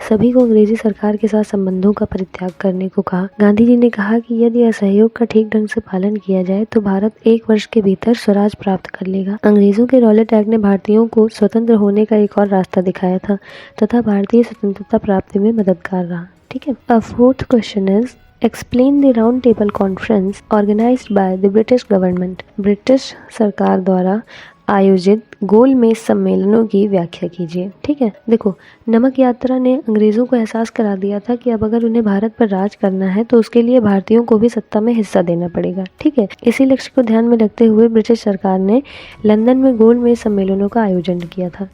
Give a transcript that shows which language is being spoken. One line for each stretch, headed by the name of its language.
Hindi: सभी को अंग्रेजी सरकार के साथ संबंधों का परित्याग करने को कहा। गांधी जी ने कहा कि यदि असहयोग का ठीक ढंग से पालन किया जाए तो भारत 1 वर्ष के भीतर स्वराज प्राप्त कर लेगा। अंग्रेजों के रॉलेट एक्ट ने भारतीयों को स्वतंत्र होने का एक और रास्ता दिखाया था तथा भारतीय स्वतंत्रता प्राप्ति में मददगार रहा। ठीक है।
English: A fourth question is explain the round table conference organized by the British government.
Hindi: British सरकार द्वारा आयोजित गोलमेज सम्मेलनों की व्याख्या कीजिए। ठीक है, देखो नमक यात्रा ने अंग्रेजों को एहसास करा दिया था कि अब अगर उन्हें भारत पर राज करना है तो उसके लिए भारतीयों को भी सत्ता में हिस्सा देना पड़ेगा। ठीक है, इसी लक्ष्य को ध्यान में रखते हुए ब्रिटिश सरकार ने लंदन में गोलमेज सम्मेलनों का आयोजन किया था।